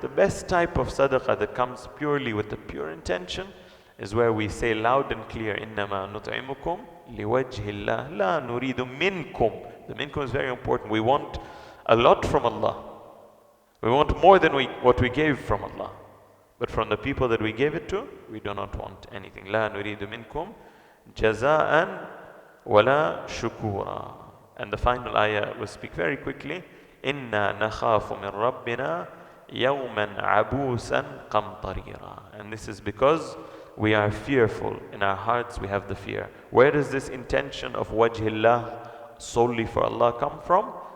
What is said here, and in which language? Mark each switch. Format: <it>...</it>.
<en>The best type of sadaqah that comes purely with the pure intention is where we say loud and clear,</en> <ar>إِنَّمَا نُطْعِمُكُمْ لِوَجْهِ اللَّهِ لَا نُرِيدُ مِنْكُمْ.</ar> <en>The minkum is very important. We want a lot from Allah. We want more than what we gave from Allah. But from the people that we gave it to, we do not want anything.</en> <ar>لا نريد منكم جزاء ولا شكورا.</ar> <en>And the final ayah will speak very quickly.</en> <ar>إِنَّا نَخَافُ مِنْ رَبِّنَا يَوْمًا عَبُوسًا قَمْطَرِيرًا.</ar> <en>And this is because we are fearful. In our hearts we have the fear. Where does this intention of wajhillah, solely for Allah, come from?</en>